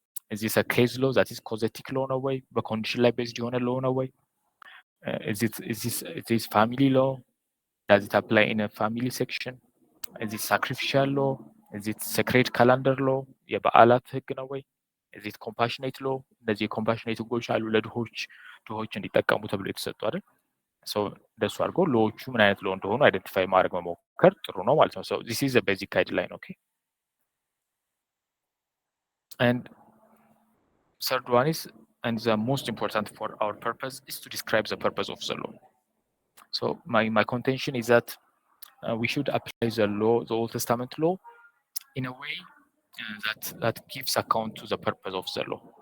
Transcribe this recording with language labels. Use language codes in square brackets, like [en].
[en] Is this a case law that is causative law in a way? The condition based on a law in a way? Is this family law? Does it apply in a family section? Is it sacrificial law? Is it sacred calendar law? [am] የበዓላት ህግ ነው ወይ? [en] Is it compassionate law? [am] እነዚህ የኮምፓሽኔት ህጎች አሉ ድሆች እንዲጠቀሙ ተብሎ የተሰጡ አይደል? ሶ እንደሱ አድርጎ ሎዎቹ ምን አይነት ሎ እንደሆኑ አይደንቲፋይ ማድረግ መሞከር ጥሩ ነው ማለት ነው። ሶ [en] this is a basic guideline, okay? And third one is, and the most important for our purpose, is to describe the purpose of the law. So my contention is that we should apply the law, the Old Testament law, in a way that gives account to the purpose of the law.